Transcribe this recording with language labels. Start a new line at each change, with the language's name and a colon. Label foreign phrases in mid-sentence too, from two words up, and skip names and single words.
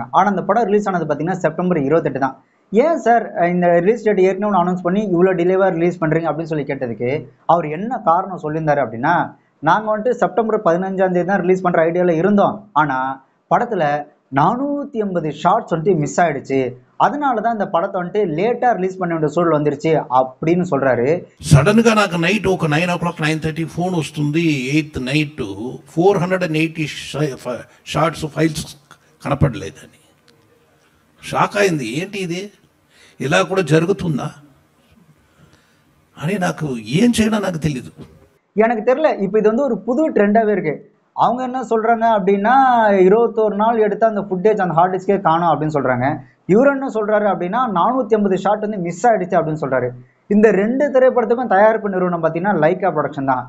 Tamil: ஆனால் அந்த படம் ரிலீஸ் ஆனது பார்த்தீங்கன்னா செப்டம்பர் 28 தான். ஏன் சார் இந்த
English: release date
Tamil: ஏற்கனவே அனௌன்ஸ் பண்ணி இவ்வளோ டிலேவாக ரிலீஸ் பண்ணுறீங்க அப்படின்னு சொல்லி கேட்டதுக்கு அவர் என்ன காரணம் சொல்லியிருந்தாரு அப்படின்னா, நாங்கள் வந்துட்டு செப்டம்பர் 15ஆம் தேதி தான் ரிலீஸ் பண்ணுற ஐடியாவில் இருந்தோம், ஆனால் படத்தில் 480 ஷார்ட்ஸ் வந்துட்டு மிஸ் ஆயிடுச்சு, அதனால தான் இந்த படத்தை வந்துட்டு லேட்டாக ரிலீஸ் பண்ண வேண்டிய சூழல் வந்துருச்சு அப்படின்னு சொல்கிறாரு.
Telugu: సడన్గా నాకు నైట్ ఒక 9 o'clock 9:30 ఫోన్ వస్తుంది. 8th నైట్ 480
English: shorts files
Telugu: కనపడలేదని షాక్ అయింది. ఏంటి ఇది, ఇలా కూడా జరుగుతుందా అని నాకు ఏం చేయడం నాకు తెలీదు.
Tamil: எனக்கு தெரியல, இப்போ இது வந்து ஒரு புது ட்ரெண்டாகவே இருக்கு. அவங்க என்ன சொல்கிறாங்க அப்படின்னா 21 நாள் எடுத்த அந்த ஃபுட்டேஜ் அந்த
English: hard disk
Tamil: காணும் அப்படின்னு சொல்கிறாங்க. இவர் என்ன சொல்கிறாரு அப்படின்னா 480 ஷாட் வந்து மிஸ் ஆகிடுச்சு அப்படின்னு சொல்கிறாரு. இந்த 2 திரைப்படத்துக்கும் தயாரிப்பு நிறுவனம் பார்த்தீங்கன்னா லைக்கா ப்ரொடக்ஷன் தான்.